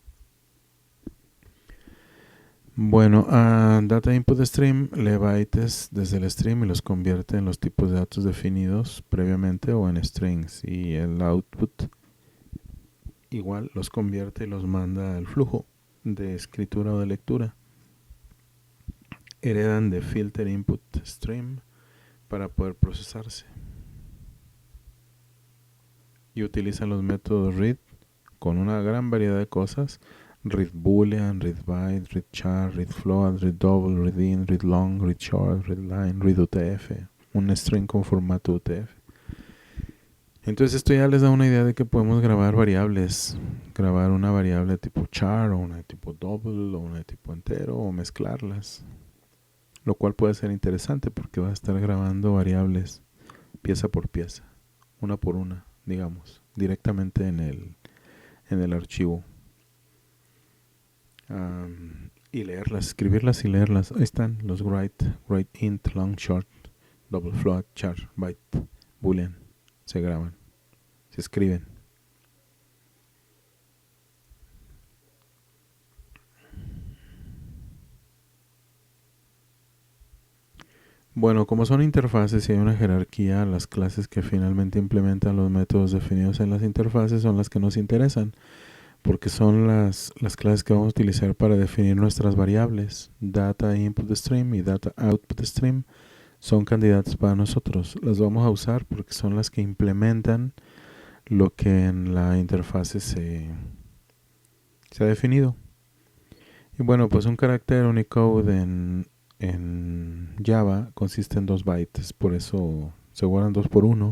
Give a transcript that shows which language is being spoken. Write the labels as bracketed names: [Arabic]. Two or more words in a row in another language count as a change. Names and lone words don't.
[Spanish] Bueno, [English] data input stream [Spanish] lee bytes desde el stream y los convierte en los tipos de datos definidos previamente o en strings, y el output igual los convierte y los manda al flujo de escritura o de lectura. Heredan de [English] filter input stream [Spanish] para poder procesarse y utilizan los métodos read con una gran variedad de cosas: [English] read boolean, read byte, read char, read float, read double, read in, read long, read short, read line, read UTF, [Spanish] un string con formato UTF. Entonces esto ya les da una idea de que podemos grabar variables, grabar una variable tipo char o una tipo double o una tipo entero o mezclarlas, lo cual puede ser interesante porque va a estar grabando variables pieza por pieza, una por una, digamos, directamente en el archivo. Y leerlas, escribirlas y leerlas. Ahí están los [English] write int, long, short, double, float, char, byte, boolean. [Spanish] Se graban, se escriben. Bueno, como son interfaces y hay una jerarquía, las clases que finalmente implementan los métodos definidos en las interfaces son las que nos interesan, porque son las clases que vamos a utilizar para definir nuestras variables. [English] Data input stream [Spanish] y [English] data output stream [Spanish] son candidatos para nosotros. Las vamos a usar porque son las que implementan lo que en la interfase se ha definido. Y bueno, pues un carácter Unicode en Java consiste en 2 bytes, por eso se guardan 2 por 1.